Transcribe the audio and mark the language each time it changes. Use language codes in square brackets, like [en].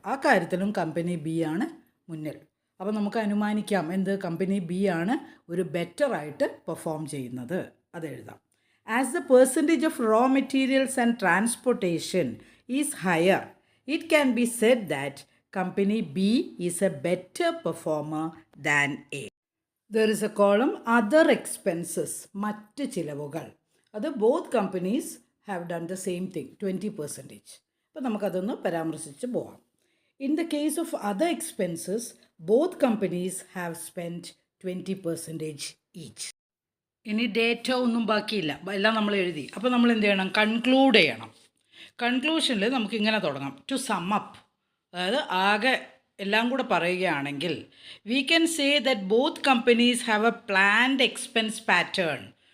[ml] ആ കാര്യത്തിലും company B ആണ് മുന്നിൽ. അപ്പോൾ നമുക്ക് അനുമാനിക്കാം എന്ത്, കമ്പനി ബി ആണ് ഒരു ബെറ്ററായിട്ട് പെർഫോം ചെയ്യുന്നത്. അതെഴുതാം. [en] As the percentage of raw materials and transportation is higher, it can be said that company B is a better performer than A. There is a column other expenses, [ml] മറ്റ് ചിലവുകൾ. [en] അത് both companies have done the same thing, 20%. [ml] അപ്പോൾ നമുക്കതൊന്ന് പരാമർശിച്ച് പോവാം. [en] In the case of other expenses, both companies have spent 20% each. [ml] ഇനി data ഒന്നും ബാക്കിയില്ല, എല്ലാം നമ്മൾ എഴുതി. അപ്പോൾ നമ്മൾ എന്ത് ചെയ്യണം, കൺക്ലൂഡ് ചെയ്യണം. കൺക്ലൂഷനിൽ നമുക്ക് ഇങ്ങനെ തുടങ്ങാം. [en] to sum up, [ml] അതായത് ആകെ എല്ലാം കൂടെ പറയുകയാണെങ്കിൽ, [en] We can say that both companies have a planned expense pattern.